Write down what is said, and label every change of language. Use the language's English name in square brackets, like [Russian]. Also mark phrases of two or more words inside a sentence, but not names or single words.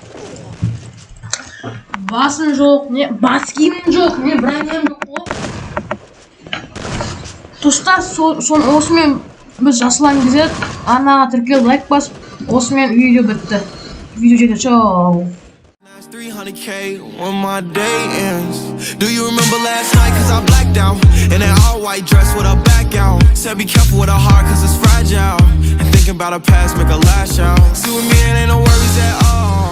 [Kazakh] Басым жоқ, не бас киімім жоқ, не броням жоқ ғой. Достар, осымен біз жасылан кезет анаға тіркеліп лайк басып, осымен видео бітті. Видео жетті, чау. [English] 300K when my day ends. Do you remember last night? Cause I blacked out in that all white dress with a back out. Said be careful with a heart cause it's fragile. And thinking about a past make a lash out. See with me it ain't no worries at all.